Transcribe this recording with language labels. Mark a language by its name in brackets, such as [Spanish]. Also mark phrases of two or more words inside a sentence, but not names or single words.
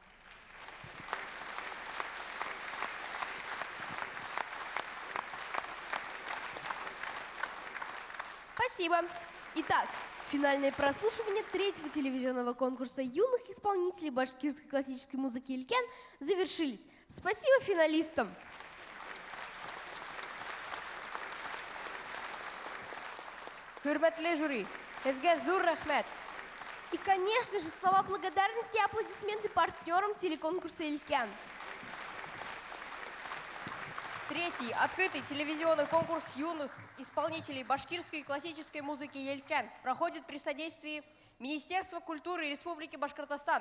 [Russian] Спасибо. Итак, финальное прослушивание третьего телевизионного конкурса юных исполнителей башкирской классической музыки «Елкен» завершились. Спасибо финалистам. [Bashkir] Хөрмәтле жюри, һезгә зур рәхмәт. [Russian] И, конечно же, слова благодарности и аплодисменты партнерам телеконкурса «Елкен». Третий открытый телевизионный конкурс юных исполнителей башкирской классической музыки «Елкен» проходит при содействии Министерства культуры Республики Башкортостан.